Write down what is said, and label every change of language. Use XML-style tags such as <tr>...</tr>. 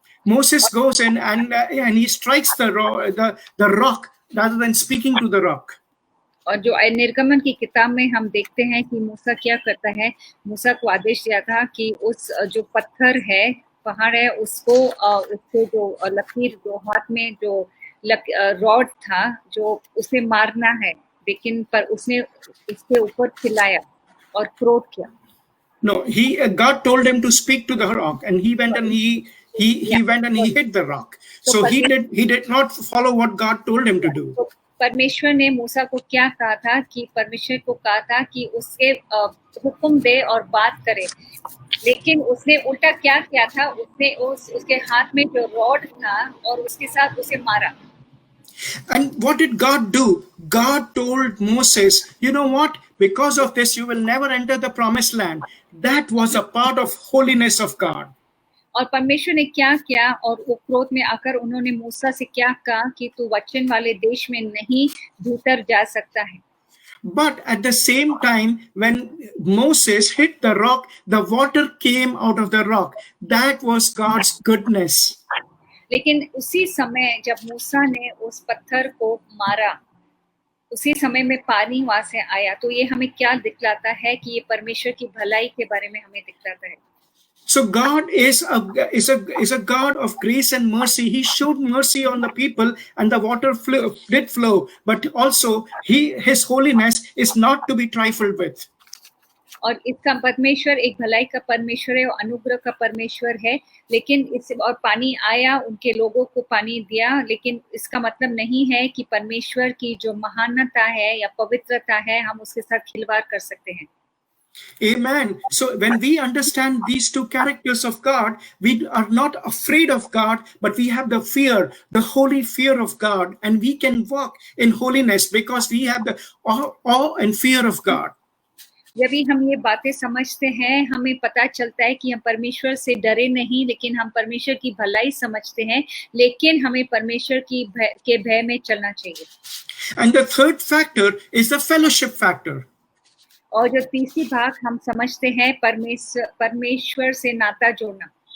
<en>Moses goes in and he strikes the rock rather than speaking to the rock.</en> <hi>और जो निर्गमन की किताब में हम देखते हैं कि मूसा क्या करता है, मूसा को आदेश दिया था कि उस जो पत्थर है, पहाड़ है, उसको उससे जो लकीर जो हाथ में जो रॉड था जो उसे मारना है, लेकिन पर उसने उसके ऊपर चिल्लाया और क्रोध किया।</hi> <en>No, God told him to speak to the rock, and he went and he went and he hit the rock. So he did not follow what God told him to do.</en> <hi>तो परमेश्वर ने मूसा को क्या कहा था कि परमेश्वर को कहा था कि उसके हुक्म दे और बात करे, लेकिन उसने उल्टा क्या किया था, उसने उसके हाथ में जो रॉड था और उसके साथ उसे मारा.</hi> <en>And what did God do? God told Moses, you know what? Because of this, you will never enter the promised land. That was a part of holiness of God.</en> <hi>और परमेश्वर ने क्या किया, और वो क्रोध में आकर उन्होंने मूसा से क्या कहा कि तू वचन वाले देश में नहीं भीतर जा सकता है.</hi> <en>But at the same time, when Moses hit the rock, the water came out of the rock. That was God's goodness.</en> <hi>लेकिन उसी समय जब मूसा ने उस पत्थर को मारा, उसी समय में पानी वहां से आया. तो ये हमें क्या दिखलाता है कि ये परमेश्वर की भलाई के बारे में हमें दिखलाता है.</hi> <en>So God is a God of grace and mercy. He showed mercy on the people, and the water did flow. But also, His holiness is not to be trifled with.</en> <hi>और इसका परमेश्वर एक भलाई का परमेश्वर है और अनुग्रह का परमेश्वर है. लेकिन इस और पानी आया, उनके लोगों को पानी दिया, लेकिन इसका मतलब नहीं है कि परमेश्वर की जो महानता है या पवित्रता है हम उसके साथ खिलवाड़ कर सकते हैं.</hi> <en>Amen. So when we understand these two characters of God, we are not afraid of God, but we have the fear, the holy fear of God, and we can walk in holiness because we have the awe and fear of God.</en> <hi>जब भी हम ये बातें समझते हैं, हमें पता चलता है कि हम परमेश्वर से डरे नहीं, लेकिन हम परमेश्वर की भलाई समझते हैं, लेकिन हमें परमेश्वर के भय में चलना चाहिए.</hi> <en>And the third factor is the fellowship factor.</en> <hi>और जो तीसरी भाग हम समझते हैं परमेश्वर से नाता जोड़ना.</hi>